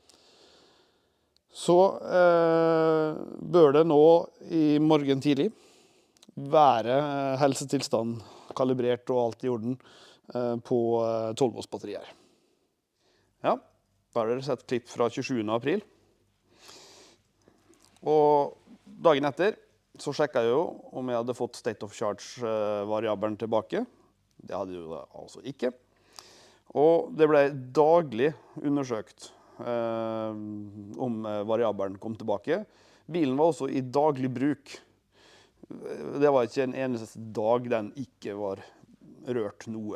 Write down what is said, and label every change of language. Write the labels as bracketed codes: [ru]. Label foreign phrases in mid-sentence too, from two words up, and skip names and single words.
[no] Så bør det nå i morgen tidlig være helsetilstand kalibrert og alt i orden på 12 volts batterier. Ja, da har dere sett klipp fra 27. april. Og dagen etter så sjekket jeg jo om jeg hadde fått [en] state of charge- [no] variabelen tilbake. Det hadde jeg jo altså ikke. Og det ble daglig undersøkt om variabelen kom tilbake. Bilen var også i daglig bruk. Det var ikke en eneste dag den ikke var rørt noe.